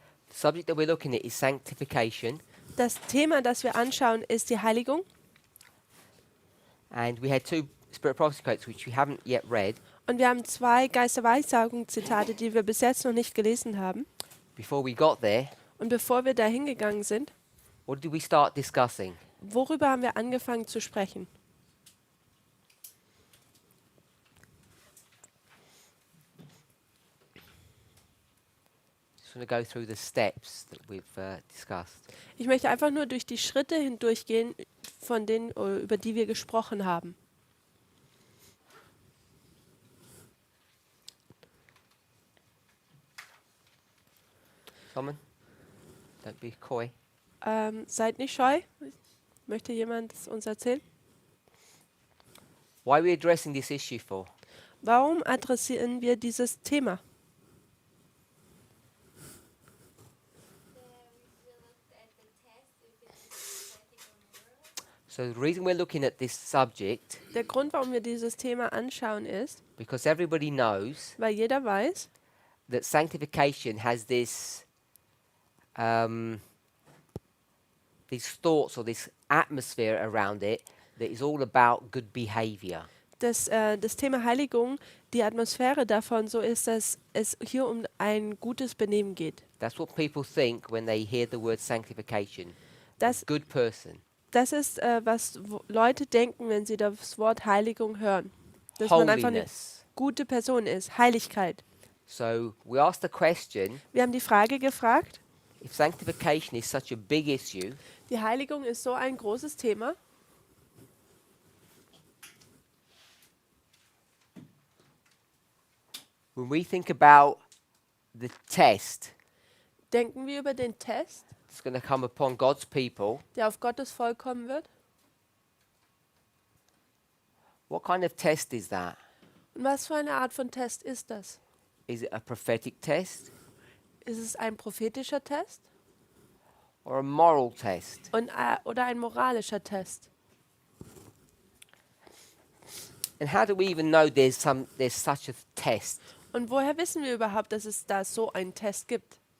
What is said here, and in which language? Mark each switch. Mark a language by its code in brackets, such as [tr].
[en] The subject that we're looking at is sanctification, [de] Das Thema, das wir anschauen, ist die Heiligung. [en] and we had two Spirit Prophecy quotes which we haven't yet read. [de] Und wir haben 2 Geisterweissagung-Zitate, die wir bis jetzt noch nicht gelesen haben. [en] Before we got there, [de] Und bevor wir da hingegangen sind, [en] what did we start discussing? [de] worüber haben wir angefangen zu sprechen? [en] Just want to go through the steps that we've discussed. [de] Ich möchte einfach nur durch die Schritte hindurchgehen, von denen, über die wir gesprochen haben. [en] Simon, don't be coy. [de] Seid nicht scheu. Möchte jemand es uns erzählen? [en] Why are we addressing this issue for? [de] Warum adressieren wir dieses Thema? [en] So the reason we're looking at this subject, [de] Der Grund, warum wir dieses Thema anschauen, ist, [en] because everybody knows [de] weil jeder weiß, [en] that sanctification has this these thoughts or this atmosphere around it that is all about good behavior. [de] dass das Thema Heiligung, die Atmosphäre davon so ist, dass es hier um ein gutes Benehmen geht. [en] That's what people think when they hear the word sanctification. [de] Das, [en] Good person. [de] das ist, was Leute denken, wenn sie das Wort Heiligung hören. Dass man einfach eine [en] Holiness. [de] gute Person ist. Heiligkeit. [en] So we asked the question, [de] Wir haben die Frage gefragt, [en] if sanctification is such a big issue, [de] die Heiligung ist so ein großes Thema. [en] when we think about the test [de] Denken wir über den Test, [en] that's going to come upon God's people, [de] der auf Gottes Volk kommen wird? [en] what kind of test is that? [de] Und was für eine Art von Test ist das? [en] Is it a prophetic test [de] Ist es ein prophetischer Test [en] or a moral test? [de] oder ein moralischer Test? [en] And how do we even know there's such a test? [de] Und woher wissen wir überhaupt, dass es da so einen Test gibt?